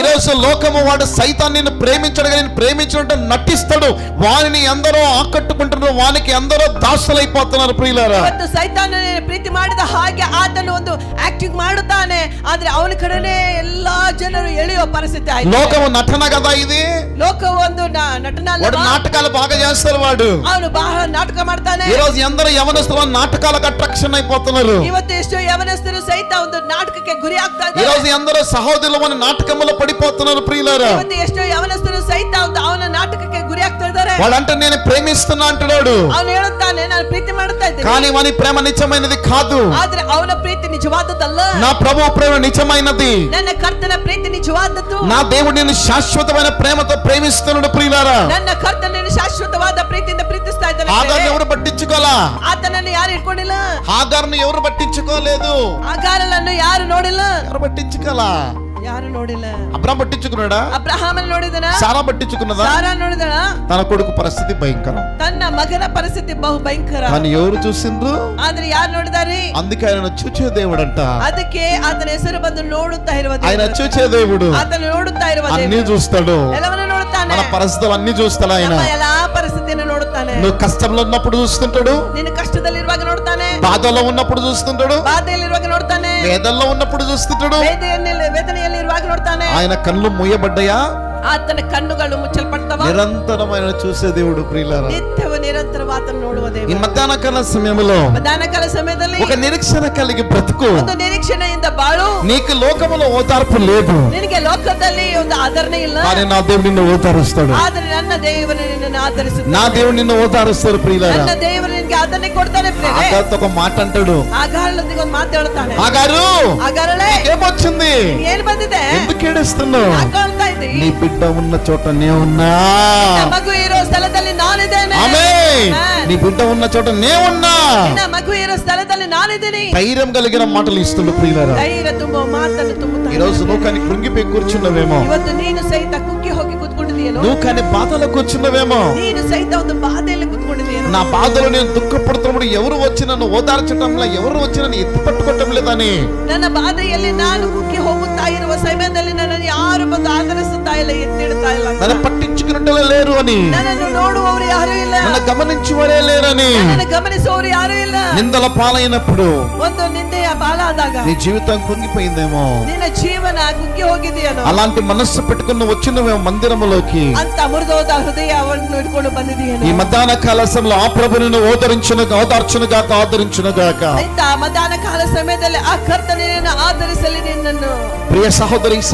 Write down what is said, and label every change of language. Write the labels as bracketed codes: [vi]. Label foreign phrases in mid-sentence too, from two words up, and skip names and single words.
[te] ఈరోజు లోకము వాడు సైతాన్ని ప్రేమించడు కానీ ప్రేమించినట్టు నటిస్తాడు. వానిని ఎందరో ఆకట్టుకుంటున్నారు, వానికి ఎందరో దాసులైపోతున్నారు. ప్రియులారా, [kn] ಇವತ್ತು ಸೈತಾನನೇ ಪ್ರೀತಿ ಮಾಡಿದ ಹಾಗೆ ಆತನು ಒಂದು ಆಕ್ಟಿಂಗ್ ಮಾಡುತ್ತಾನೆ, ಆದ್ರೆ ಅವನ ಕಡೆನೇ ಎಲ್ಲಾ ಜನರು ಎಳೆಯುವ ಪರಿಸ್ಥಿತಿ ಆಯ್ತು. [te] లోకము నటన కదా ఇది. [kn] ಲೋಕವು ಒಂದು ನಟನ ಅಲ್ಲ. [te] వాడు నాటకాలు బాగా చేస్తారు. వాడు [kn] ಅವನು ಬಹಳ ನಾಟಕ ಮಾಡ್ತಾನೆ. [te] ఈ రోజు ఎందరో యవనస్తులు నాటకాలకు అట్రాక్షన్ అయిపోతున్నారు. [kn] ಇವತ್ತು ಎಷ್ಟೋ ಯವನಸ್ಥರು ಸಹಿತ ಒಂದು ನಾಟಕಕ್ಕೆ ಗುರಿ ಆಗ್ತಾ [te] ఈ [kn] ಇದ್ದಾರೆ. [te] రోజు ఎందరో సహోదరులు మన నాటకములో పడిపోతున్నారు. ప్రియులారా, [kn] ಇವತ್ತು ಎಷ್ಟೋ ಯವನಸ್ಥರು ಸಹಿತ ಒಂದು ಅವನ ನಾಟಕಕ್ಕೆ ಗುರಿ ಆಗ್ತಾ ಇದ್ದಾರೆ. [te] వాడంటే నేను ప్రేమిస్తున్నా అంటున్నాడు, [kn] ಅವನು ಹೇಳುತ್ತಾನೆ ನಾನು ಪ್ರೀತಿ ಮಾಡ್ತಾ ಇದ್ದೇನೆ, [te] కానీ వాని ప్రేమ నిజమైనది కాదు. [kn] ಆದ್ರೆ ಅವನ ಪ್ರೀತಿ ನಿಜವಾದದ್ದಲ್ಲ. [te] నా ప్రభు ప్రేమ నిజమైనది. [kn] ನನ್ನ ಕರ್ತನ ಪ್ರೀತಿ ನಿಜವಾದದ್ದು. [te] నా దేవుడు నేను శాశ్వతమైన ప్రేమతో ప్రేమిస్తున్నాడు. ప్రియులారా, [kn] ನನ್ನ ಕರ್ತನನ್ನು ಶಾಶ್ವತವಾದ ಪ್ರೀತಿಯಿಂದ ಪ್ರೀತಿಸ್ತಾ ಇದ್ದಾನೆ. [te] ఆగార్ని ఎవరు పట్టించుకోలా. [kn] ಆತನನ್ನು ಯಾರು ಇಟ್ಕೊಂಡಿಲ್ಲ. [te] ఆగార్ని ఎవరు పట్టించుకోలేదు. [kn] ಆಗಾರನನ್ನು ಯಾರು ನೋಡಿಲ್ಲ. [te] ఎవరు పట్టించుకోలా. [kn] ಯಾರು ನೋಡಿಲ್ಲ. [te] అబ్రాహాం పట్టించుకున్నాడా? [kn] ಅಬ್ರಹಾಮನ ನೋಡಿದನ. [te] సారా పట్టించుకున్నదా? [kn] ಸಾರಾ ನೋಡಿದಳ. [te] తన కొడుకు పరిస్థితి భయంకరం. [kn] ತನ್ನ ಮಗನ ಪರಿಸ್ಥಿತಿ ಬಹು ಭಯಂಕರ. [te] కానీ ఎవరు చూసిండ్రు? [kn] ಆದ್ರೆ ಯಾರು ನೋಡಿದಾರೆ? [te] అందుకే ఆయన చూచే దేవుడంట. [kn] ಅದಕ್ಕೆ ಆತನ ಹೆಸರು ಬಂದು ನೋಡುತ್ತಾ ಇರುವ [te] ఆయన [kn] ದೇವರು. [te] చూచే దేవుడు [kn] ಆತನು ನೋಡುತ್ತಾ ಇರುವ [te] అన్ని [kn] ದೇವರು. [te] చూస్తాడు. [kn] ಎಲ್ಲವನ್ನೂ ನೋಡುತ್ತಾನೆ. [te] మన పరిస్థితులు అన్ని చూస్తాడు ఆయన. [kn] ನಮ್ಮ ಎಲ್ಲಾ ಪರಿಸ್ಥಿತಿಯನ್ನು ನೋಡುತ್ತಾನೆ. [te] నువ్వు కష్టంలో ఉన్నప్పుడు చూస్తుంటాడు, [kn] ನಿನ್ನ ಕಷ್ಟದಲ್ಲಿರುವಾಗ ನೋಡ್ತಾನೆ, [te] బాధలో ఉన్నప్పుడు చూస్తుంటాడు, [kn] ಬಾಧೆಯಲ್ಲಿರುವಾಗ ನೋಡ್ತಾನೆ, [te] వేదల్లో ఉన్నప్పుడు చూస్తుంటాడు. [kn] ವೇದನೆಯಲ್ಲಿ ಇರುವಾಗ ನೋಡ್ತಾನೆ. [te] ఆయన కళ్ళు మూయబడ్డాయా? [kn] ಆತನ ಕಣ್ಣುಗಳು ಮುಚ್ಚಲ್ಪಡ್ತವ. [te] నిరంతరం ఆయన చూసే దేవుడు. ప్రియులారా, [kn] ನಿತ್ಯವೂ ನಿರಂತರ ಆತನ ನೋಡುವ [te] ఈ [kn] ದೇವರು. [te] మధ్యాహ్న కాల సమయంలో [kn] ಮಧ್ಯಾಹ್ನಕಾಲ ಸಮಯದಲ್ಲಿ [te] ఒక నిరీక్షణ కలిగి బ్రతుకు. [kn] ಒಂದು ನಿರೀಕ್ಷಣೆಯಿಂದ ಬಾಳು. [te] నీకు లోకములో ఓదార్పు లేదు, [kn] ನಿನಗೆ ಲೋಕದಲ್ಲಿ ಒಂದು ಆದರಣೆ ಇಲ್ಲ, [te] కానీ నా దేవుడు నిన్ను ఓదారుస్తాడు. [kn] ಆದರೆ ನನ್ನ ದೇವರು ನಿನ್ನನ್ನು ಆಧರಿಸುತ್ತಾನೆ. [te] నా దేవుడు నిన్ను ఓదారుస్తాడు. ప్రియులారా, [kn] ನನ್ನ ದೇವರು ನಿನಗೆ ಆದರಣೆ ಕೊಡ್ತಾನೆ. ಪ್ರಿಯರೇ, [te] ఆగారుతో ఒక మాట అంటాడు. [kn] ಆಗಾರಳೊಂದಿಗೆ ಒಂದು ಮಾತು ಹೇಳ್ತಾನೆ. [te] ఆగారు, [kn] ಆಗಾರಳೆ, [te] ఏమొచ్చింది? [kn] ಏನ್ ಬಂದಿದೆ? [te] ఎందుకు ఏడుస్తున్నావు? [kn] ಆಗಾಳ್ತಾ ಇದ್ದಿ. [te] నీ బిడ్డ ఉన్న చోట నే ఉన్నా. [kn] ನಿನ್ನ ಮಗು ಇರೋ ಸ್ಥಳದಲ್ಲಿ ನಾನಿದ್ದೇನೆ. [te] ఆమేన్. నీ బిడ్డ ఉన్న చోట నే ఉన్నా. [kn] ನಿನ್ನ ಮಗು ಇರೋ ಸ್ಥಳದಲ್ಲಿ ನಾನಿದ್ದೀನಿ. [te] ధైర్యం కలిగిన మాటలు ఇస్తుండు. ప్రియులారా, [kn] ధೈರ್ಯ ತುಂಬುವ ಮಾತನ್ನು ತುಂಬುತ್ತಾನೆ. [te] ఈ రోజు నువ్వు కానీ కృంగిపోయి కూర్చున్నావేమో. [kn] ಇವತ್ತು ನೀನು ಸಹಿತ ಕುಗ್ಗಿ ಹೋಗಿ ಕೂತ್ಕೊಂಡಿದೆಯೇನೋ. [te] నువ్వు కానీ బాధలో కూర్చున్నావేమో. [kn] ನೀನು ಸಹಿತ ಒಂದು ಬಾಧೆಯಲ್ಲಿ ಕೂತ್ಕೊಂಡಿದೆಯೇನೋ. [te] నా బాధలో నేను దుఃఖపడుతున్నప్పుడు ఎవరు వచ్చి నన్ను ఓదార్చడంలా, ఎవరు వచ్చి నన్ను ఎత్తి పట్టుకోవటం లేదని. [kn] ನನ್ನ ಬಾಧೆಯಲ್ಲಿ ನಾನು ಕುಗ್ಗಿ ಹೋಗುತ್ತಾ ಇರುವ ಸಮಯದಲ್ಲಿ ನನ್ನನ್ನು ಯಾರು ಬಂದು ಆಧರಿಸುತ್ತಾ ಇಲ್ಲ, ಎತ್ತಿಡ್ತಾ ಇಲ್ಲ. [te] నన్ను పట్టించుకున్నట్టు లేరు అని, [kn] ನನ್ನನ್ನು ನೋಡುವವರು ಯಾರು ಇಲ್ಲ, [te] నన్ను గమనించువరే లేరని. [kn] ನನ್ನನ್ನು ಗಮನಿಸುವವರು ಯಾರು ಇಲ್ಲ. [te] నిందల పాలైనప్పుడు [kn] ಒಂದು ನಿಂದೆಯ ಬಾಲಾದಾಗ [te] నీ జీవితం కృంగిపోయిందేమో. [kn] ನಿನ್ನ ಜೀವನ ಕುಗ್ಗಿ ಹೋಗಿದೆಯೇನೋ. [te] అలాంటి మనస్సు పెట్టుకుని వచ్చినవేమో మందిరములోకి. [kn] ಅಂತ ಮುರಿದೋದ ಹೃದಯವನ್ನು ಇಟ್ಕೊಂಡು [te] ఈ [kn] ಬಂದಿದೆಯೇನೋ. [te] మధ్యాహ్న కాల సమయంలో ఆ ప్రభు నిన్ను ఓదార్చునుగాక ఆదరించునుగాక. [kn] ಇಂಥ ಮಧ್ಯಾಹ್ನ ಕಾಲ ಸಮಯದಲ್ಲಿ ಆ ಕರ್ತನೇ ಆಧರಿಸಲಿ ನಿನ್ನನ್ನು. [te] ప్రియ సహోదరి